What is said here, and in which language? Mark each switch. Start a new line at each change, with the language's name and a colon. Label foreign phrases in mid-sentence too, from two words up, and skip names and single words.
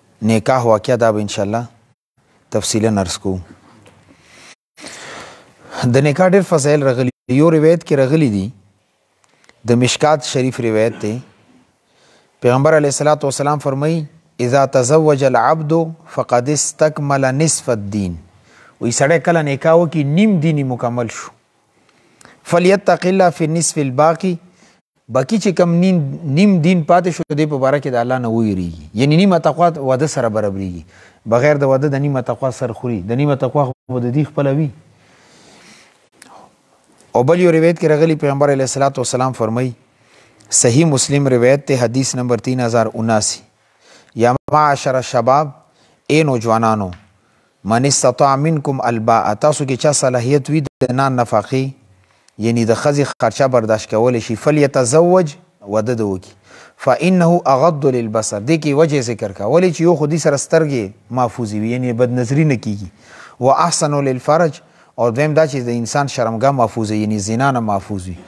Pashto: نکاح واقعه دا به انشاءالله تفصیلا عرض کوو. د نکاح ډېر فضایل راغلي. یو روایت کې راغلی دي د مشکات شریف روایت دی. پیغمبر
Arabic: علیه الصلاۃ والسلام
Pashto: فرمایي
Arabic: اذا تزوج العبد فقد استكمل نصف الدين.
Pashto: وی سړی کله نکاح وکړي نیم دیني مکمل شو.
Arabic: فلیتق الله فی النصف الباقی،
Pashto: باقی چې کم نیم دین پاتې شو دی په باره کې د الله نه ویریږي. یعنی نیمه تقوا واده سره برابرېږي. بغیر د واده د نیمه تقوا سر خوري. د نیمه تقوا خو د دې خپله وي. او بل یو روایت کې راغلی پیغمبر
Arabic: علیه الصلاۃ والسلام
Pashto: فرمایي صحیح مسلم روایت ته حدیث نمبر 3079
Arabic: یا معاشر الشباب
Pashto: اے نوجوانانو
Arabic: من استطاع منکم الباء،
Pashto: تاسو کې چا صلاحیت وي د نان نفقې یعنی د ښځې خرچه برداشت کولی شي فلیتزوج واده د وکړي
Arabic: فانه اغض للبصر.
Pashto: دې کې وجه ذکر کا ولې چې یو خو دې سره سترګې محفوظې وي یعنی بدنظري نه کیږي.
Arabic: و احسن للفرج،
Pashto: اور دویم دا چې د انسان شرمګاه محفوظ یعنی زنا نه محفوظ وي.